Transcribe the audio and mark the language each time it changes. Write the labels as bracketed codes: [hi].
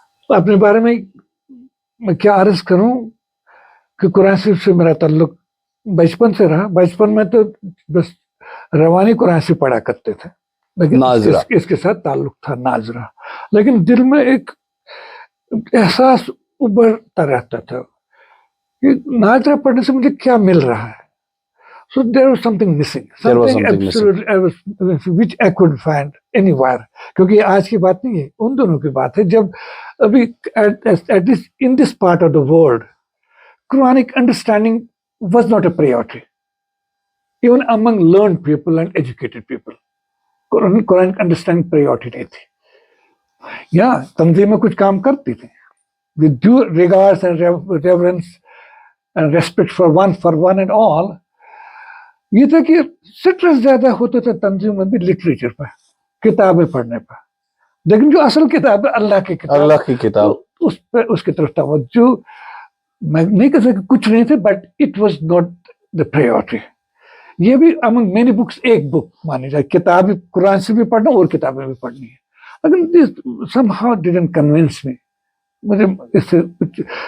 [ur] اپنے بارے میں کیا عرض کروں کہ قرآن شریف سے میرا تعلق بچپن سے رہا۔ بچپن میں تو بس روانی قرآن سے پڑھا کرتے تھے، لیکن اس کے ساتھ تعلق تھا ناظرہ، لیکن دل میں ایک احساس ابھرتا رہتا تھا کہ ناظرہ پڑھنے سے مجھے کیا مل رہا ہے۔ [en] So there was something missing, something absolute which I couldn't find anywhere. [ur] کیونکہ یہ آج کی بات نہیں ہے، ان دنوں کی بات ہے جب ابھی [en] at least in this part of the world Quranic understanding was not a priority even among learned people and educated people. Quranic understanding priority [ur] نہیں تھی۔ یا تنظیم میں کچھ کام کرتی تھی [en] with due regards and reverence and respect for one and all۔ [ur] یہ تھا کہ سٹرس زیادہ ہوتا تھا تنظیم میں بھی لٹریچر پہ، کتابیں پڑھنے پہ، لیکن جو اصل کتاب ہے اللہ کی کتاب اس کی طرف توجہ میں نہیں کہہ سکتا کچھ نہیں تھے، [en] But it was not the priority. [ur] یہ بھی [en] among many books [ur] ایک بک مانی جائے، کتاب قرآن سے بھی پڑھنا اور کتابیں بھی پڑھنی ہے، لیکن [en] this somehow didn't convince me۔ [ur] مجھے اس سے کچھ